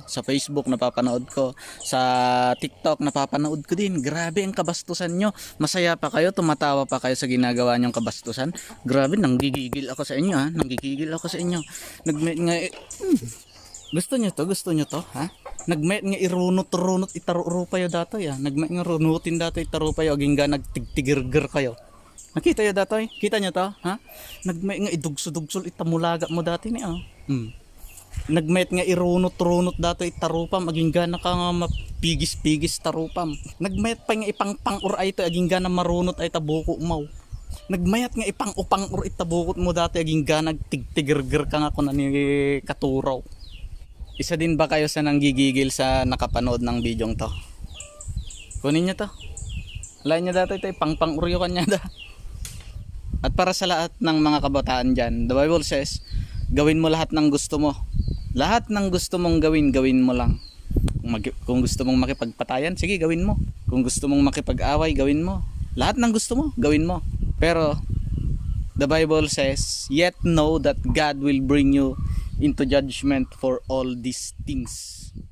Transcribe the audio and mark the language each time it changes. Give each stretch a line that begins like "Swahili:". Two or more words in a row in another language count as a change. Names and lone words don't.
Filipino: Sa Facebook, napapanood ko. Sa TikTok, napapanood ko din. Grabe ang kabastusan nyo. Masaya pa kayo, tumatawa pa kayo sa ginagawa nyong kabastusan. Grabe, nanggigigil ako sa inyo ha. Nanggigigil ako sa inyo. Gusto nyo to? Gusto nyo to? Ha?
Iloko: Nagmet nga irunot-runot itaruro payo datoy ha. Nagmet nga runutin datoy itaro payo. Aging ga nagtigtigirgir kayo. Nakita yo datoy?
Filipino: Kita nyo to? Ha?
Iloko: Nagmet nga idugso-dugsol itamulaga mo dati ni oh. Nagmet nga irunot-runot datoy itarupam. Aging ga naka nga mapigis-pigis tarupam. Nagmet pa nga ipang-pang-ur ay to. Aging ga na marunot ay tabuko mau. Nagmayat nga ipang-upang-ur itabukot mo dati. Aging ga nagtigtigirgir ka nga kung ni katuraw.
Filipino: Isa din ba kayo sa nanggigigil sa nakapanood ng bidyong to? Kunin nyo to.
Iloko: Alain nyo dati ito, pang-uryo kanya da.
Filipino: At para sa lahat ng mga kabataan dyan,
English: the Bible says,
Filipino: gawin mo lahat ng gusto mo. Lahat ng gusto mong gawin, gawin mo lang. Kung gusto mong makipagpatayan, sige, gawin mo. Kung gusto mong makipag-away, gawin mo. Lahat ng gusto mo, gawin mo. Pero,
English: the Bible says, yet know that God will bring you into judgment for all these things.